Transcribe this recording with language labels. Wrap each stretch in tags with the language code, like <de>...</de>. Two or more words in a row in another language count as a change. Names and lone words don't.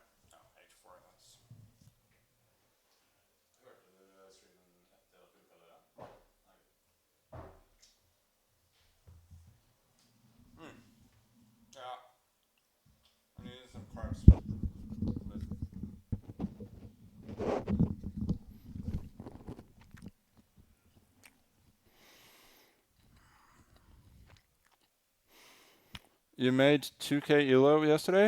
<en>No, h4. That's...</en> <no>Hørte du streamen etter at du lukka døra? Nei.</no> <en>Yeah. I needed some carbs. You made 2k ELO yesterday?</en>